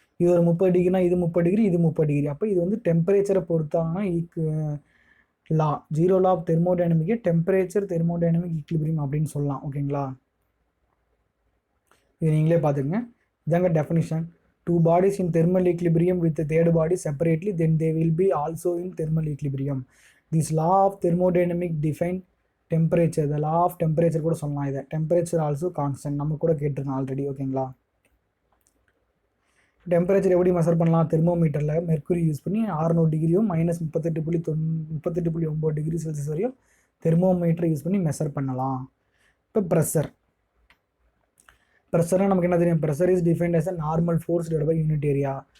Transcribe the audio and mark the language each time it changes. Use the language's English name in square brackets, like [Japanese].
[Tamil] இது ஒரு 30 டிகிரினா இது 30 டிகிரி இது 30 டிகிரி. அப்போ இது வந்து டெம்பரேச்சரை பொறுத்தாங்கன்னா லா zero law of தெர்மோடைனமிக்கே temperature thermodynamic equilibrium அப்படின்னு சொல்லலாம் ஓகேங்களா. இது நீங்களே பார்த்துங்க, இதாங்க definition. [English] 2 bodies in thermal equilibrium with the third body separately, then they will be also in thermal equilibrium. This law of thermodynamic define temperature. The law of temperature [Tamil] கூட சொல்லலாம். இதை [English] temperature also constant [Tamil] நம்ம கூட கேட்டிருக்கோம் already ஓகேங்களா. Temperature எப்படி measure பண்ணலாம், தெர்மோமீட்டரில் mercury use பண்ணி 600 டிகிரியும் -38.9°C வரையும் தெர்மோமீட்டர் யூஸ் பண்ணி மெஷர் பண்ணலாம். இப்போ ப்ரெஷர்னா நமக்கு என்ன தெரியும், [English] Pressure is defined as a normal force divide by unit area.